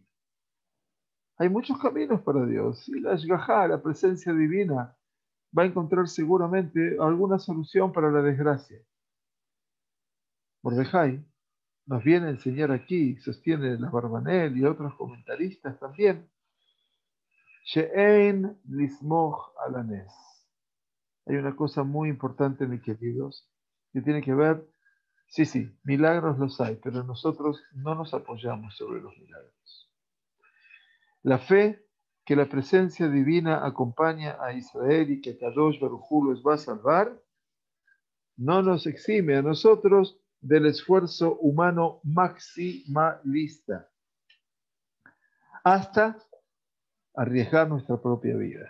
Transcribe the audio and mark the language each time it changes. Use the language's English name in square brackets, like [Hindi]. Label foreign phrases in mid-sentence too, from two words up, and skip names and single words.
[Spanish] Hay muchos caminos para Dios y la Shgajá, la presencia divina, va a encontrar seguramente alguna solución para la desgracia. Mordejai nos viene a enseñar aquí, sostiene la Barbanel y otros comentaristas también, [Hebrew] שאין לסמוך על הנס. [Spanish] Hay una cosa muy importante, mis queridos, que tiene que ver, sí, milagros los hay, pero nosotros no nos apoyamos sobre los milagros. La fe que la presencia divina acompaña a Israel y que Kadosh Baruj Hu los va a salvar, no nos exime a nosotros del esfuerzo humano maximalista, hasta arriesgar nuestra propia vida.